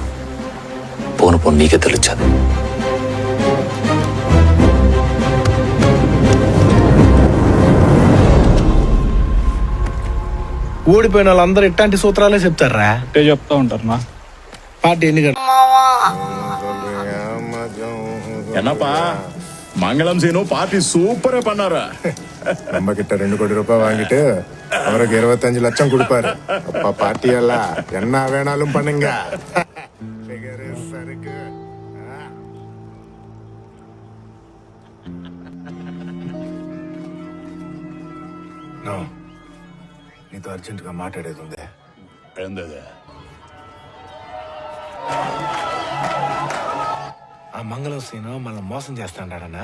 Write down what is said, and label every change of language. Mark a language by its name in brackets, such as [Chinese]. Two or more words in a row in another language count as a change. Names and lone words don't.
[Telugu] పోను పోను నీకే తెలియదు. ఓడిపోయిన వాళ్ళందరూ ఇట్లాంటి సూత్రాలే చెప్తారా? చెప్తా ఉంటారు నా పార్టీ ఎన్నికలు. [Tamil] என்னப்பா மங்களம் சீனு பார்ட்டி சூப்பரா பண்ணாரா? நம்ம கிட்ட 2 கோடி ரூபாய் வாங்கிட்டு அவருக்கு 25 லட்சம் கொடுப்பாரு. அப்பா பார்ட்டி எல்லாம் என்ன வேணாலும் பண்ணுங்க. [Telugu] నీతో అర్జెంటుగా మాట్లాడేది ఉంది. ఏందది? ఆ మంగళం సీను మనల్ని మోసం చేస్తాడాడన్నా.